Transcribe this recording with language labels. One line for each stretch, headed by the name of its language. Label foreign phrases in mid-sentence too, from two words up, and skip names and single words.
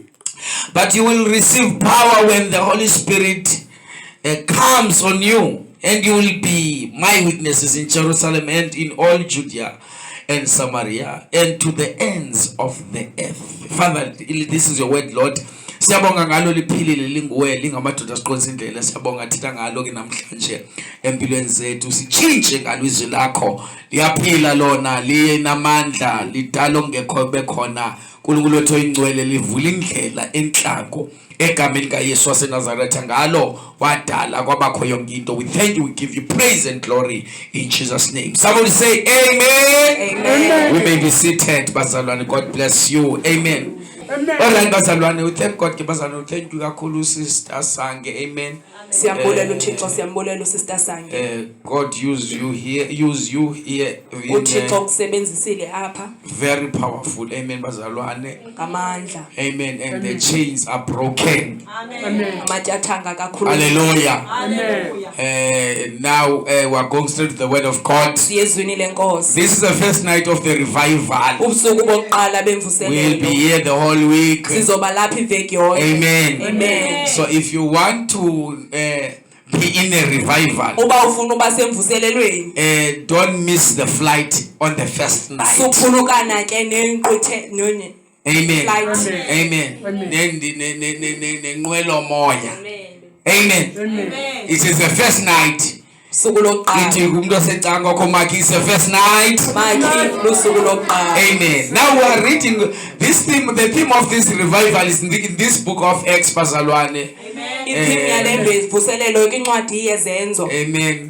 English: But you will receive power when the Holy Spirit comes on you, and you will be my witnesses in Jerusalem and in all Judea and Samaria and to the ends of the earth. Father, this is your word, Lord.
Zulu: Siyabonga ngalo liphilile linguwe lingamadoda siqonisa indlela. Siyabonga thina ngalo ke namhlanje empilweni zethu sichinje ngalo izwi lakho. Liyaphila lona, linamandla, lidala ongekho bekhona. uNkulunkulu wethu oyingcwele livula indlela enhlako egameni kaYesu waseNazaretha ngalo wadala kwabakho yonke into.
English: We thank you, we give you praise and glory in Jesus' name. Somebody say amen. Amen. We may be seated. Bazalwane, God bless you. Amen. Alright, bazalwane, we thank God. Bazalwane, thank you kakhulu sister Sange. Amen.
Xhosa: Siyambulela uThixo, siyambulela sister Sange.
English: God use you here.
Xhosa: uThixo kusebenzisile apha.
English: Very powerful. Amen, bazalwane.
Xhosa: Ngamandla.
English: Amen. And the chains are broken.
Xhosa: Amen. Amatyathanga kakhulu.
English: Hallelujah. Amen. Now we are going straight to the word of God.
Xhosa: Siyezwini lenkosi.
English: This is the first night of the revival.
Xhosa: Ubusuku bokuqala bemvuselelo.
English: We'll be here the whole week.
Zulu: Sizoba lapha iveki yonke.
English: Amen. Amen. So if you want to be in a revival,
Xhosa: uba ufuna uba semvuselelweni,
English: don't miss the flight on the first night.
Xhosa: Suphulukana ke nenqwithe nonye. Amen. Amen. Nenqwelo moya.
English: Amen. It is the first night. It's the first night. Amen. Now we are reading this theme. The theme of this revival is in this book of Acts.
Xhosa: Bazalwane. Amen.